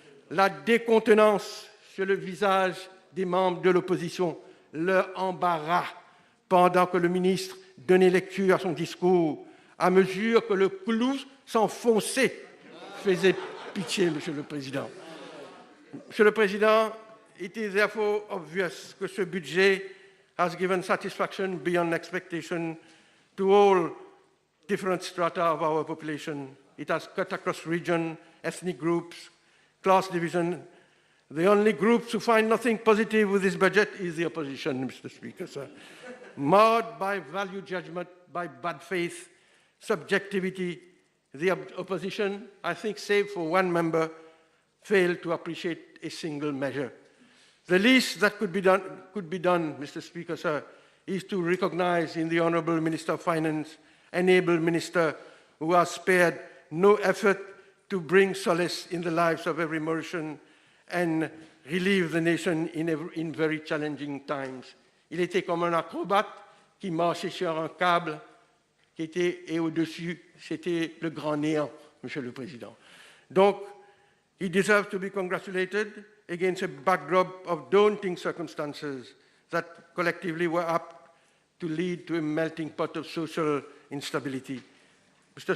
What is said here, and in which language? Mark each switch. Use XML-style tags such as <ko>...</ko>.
<fr>La décontenance sur le visage des membres de l'opposition, leur embarras pendant que le ministre donnait lecture à son discours, à mesure que le clou s'enfonçait, faisait pitié, Monsieur le Président. Monsieur le Président,</fr> <en>it is therefore obvious</en> <fr>que ce budget</fr> <en>has given satisfaction beyond expectation to all different strata of our population. It has cut across region, ethnic groups, class division. The only groups who find nothing positive with this budget is the opposition, Mr. Speaker, sir. Marred by value judgment, by bad faith, subjectivity, the opposition, I think, save for one member, failed to appreciate a single measure. The least that could be done, Mr. Speaker, sir, is to recognize in the Honourable Minister of Finance an able minister who has spared no effort to bring solace in the lives of every Mauritian and relieve the nation in very challenging times.</en> <fr>Il était comme un acrobate qui marchait sur un câble et au-dessus, c'était le grand néant, Monsieur le Président.</fr> <en>Donc, he deserves to be congratulated against a backdrop of daunting circumstances that collectively were apt to lead to a melting pot of social instability. Mr.</en>